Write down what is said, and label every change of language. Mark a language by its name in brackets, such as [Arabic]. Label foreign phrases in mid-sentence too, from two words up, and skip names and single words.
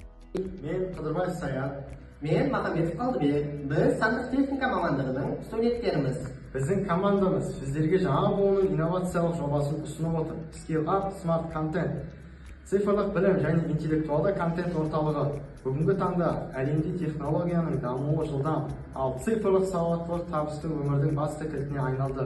[Kazakh] Men Qidırbayev Sayat. Men Maqametov Qaldirbek. Biz sandıq texnika mамандығының студенттерimiz. Біздің командамыз сіздерге жаңа буынның инновациялық жобасын ұсынып отыр. [English] Scale Up Smart Content. [Kazakh] Цифрлық білім және интеллектуалды контент орталығы. Бүгінгі таңда әлемде технологияның дамуы жылдам, ал цифрлық сауаттылық табысты өмірдің басты кілтіне айналды.